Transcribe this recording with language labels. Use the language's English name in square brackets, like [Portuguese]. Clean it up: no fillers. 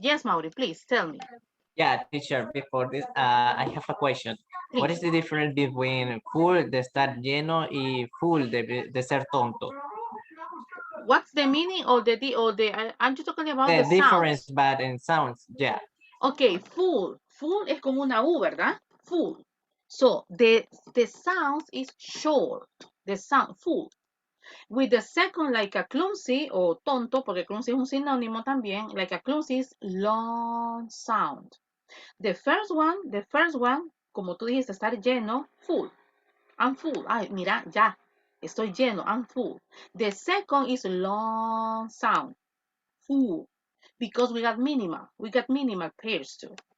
[English] Yes, Mauri, please tell me. Yeah, teacher, before this, I have a question. What Please. is the difference between full [Spanish] de estar lleno y full de ser tonto? [English] What's the meaning of I'm just talking about The the difference, sounds. but in sounds, yeah. Okay, full. [Spanish] Full es como una U, ¿verdad? [English] Full. So the sound is short. The sound, full. With the second, like a clumsy [Spanish] o tonto, porque clumsy es un sinónimo también, [English] like a clumsy is long sound. The first one, [Spanish] como tú dijiste, estar lleno, full. [English] I'm full. [Spanish] Ay, mira, ya. Estoy lleno. I'm full. [English] The second is long sound. Full. Because we got minimal. We got minimal pairs too.